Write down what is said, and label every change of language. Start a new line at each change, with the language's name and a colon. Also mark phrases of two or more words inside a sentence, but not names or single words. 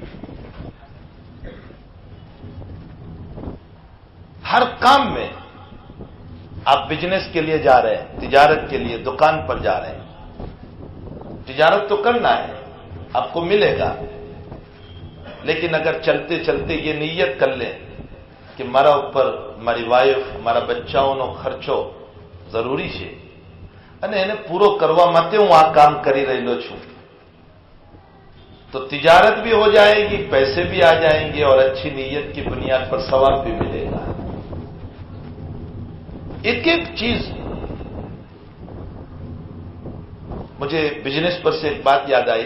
Urdu: ہر کام میں آپ بزنس کے لیے جا رہے ہیں، تجارت کے لیے دکان پر جا رہے ہیں، تجارت تو کرنا ہے، آپ کو ملے گا، لیکن اگر چلتے چلتے یہ نیت کر لیں کہ
Gujarati: મારા ઉપર મારી વાઈફ મારા બચ્ચાઓનો ખર્ચો જરૂરી છે અને એને પૂરો કરવા માટે હું આ કામ કરી રહેલો છું,
Urdu: تو تجارت بھی ہو جائے گی، پیسے بھی آ جائیں گے اور اچھی نیت کی بنیاد پر ثواب بھی ملے گا۔ ایک ایک چیز، مجھے بزنس پر سے ایک بات یاد آئی۔